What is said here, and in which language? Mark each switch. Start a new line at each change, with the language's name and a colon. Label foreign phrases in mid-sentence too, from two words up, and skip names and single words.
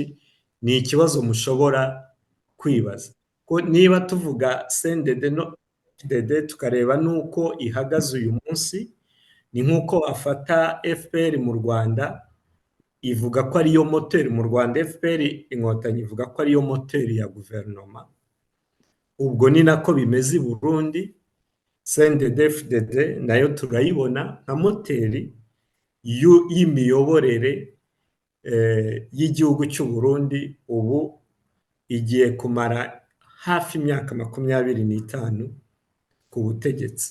Kinyarwanda: ni ikibazo mushobora kwibaza ko niba tuvuga CNDD-FDD tukareba nuko ihagaze uyu munsi, ni nk'uko afata FPR mu Rwanda, ivuga ko ariyo moteri mu Rwanda, FPR inkotanyi ivuga ko ariyo moteri ya guverinoma, ubwo ni nako bimeze i Burundi. CNDD-FDD nayo turayibona nka moteri y'imiyoborere y'igihugu cy'u Burundi, ubu igiye kumara hafi imyaka 25 ku butegetsi.